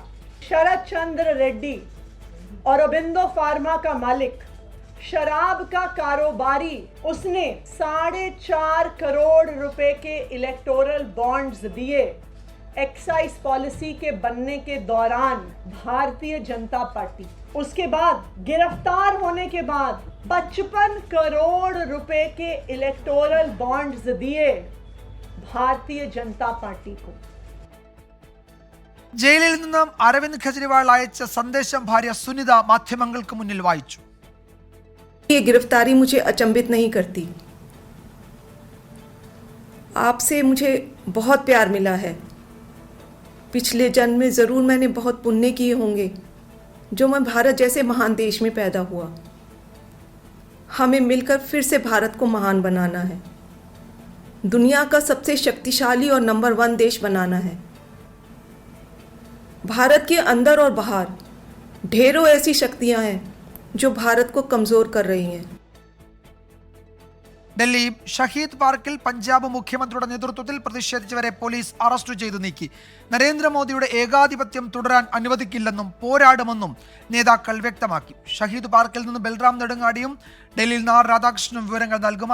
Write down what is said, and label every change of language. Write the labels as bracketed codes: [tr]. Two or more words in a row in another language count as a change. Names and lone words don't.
[hi] शरद चंद्र रेड्डी और अरबिंदो फार्मा का मालिक, शराब का कारोबारी, उसने 4.5 करोड़ रुपए के [en] electoral bonds [hi] दिए [en] excise policy [hi] के बनने के दौरान भारतीय जनता पार्टी। उसके बाद गिरफ्तार होने के बाद 55 करोड़ रुपए के [en] electoral bonds [hi] दिए भारतीय जनता पार्टी को. [ml] ജയിലിൽ നിന്നും അരവിന്ദ് കെജ്രിവാൾ അയച്ച സന്ദേശം ഭാര്യ സുനിത മാധ്യമങ്ങൾക്ക് മുന്നിൽ വായിച്ചു. [hi] ये गिरफ्तारी मुझे अचंभित नहीं करती. आपसे मुझे बहुत प्यार मिला है. पिछले जन्म में ज़रूर मैंने बहुत पुण्य किए होंगे जो मैं भारत जैसे महान देश में पैदा हुआ. हमें मिलकर फिर से भारत को महान बनाना है, दुनिया का सबसे शक्तिशाली और नंबर 1 देश बनाना है. भारत के अंदर और बाहर ढेरों ऐसी शक्तियां हैं जो भारत को कमज़ोर कर रही हैं. [ml] ഡൽഹി ഷഹീദ് പാർക്കിൽ പഞ്ചാബ് മുഖ്യമന്ത്രിയുടെ നേതൃത്വത്തിൽ പ്രതിഷേധിച്ചവരെ പോലീസ് അറസ്റ്റ് ചെയ്തു നീക്കി. നരേന്ദ്രമോദിയുടെ ഏകാധിപത്യം തുടരാൻ അനുവദിക്കില്ലെന്നും പോരാടുമെന്നും നേതാക്കൾ വ്യക്തമാക്കി. ഷഹീദ് പാർക്കിൽ നിന്ന് ബൽറാം നെടുങ്ങാടിയും ഡൽഹിയിൽ നിന്ന് രാധാകൃഷ്ണനും വിവരങ്ങൾ നൽകും.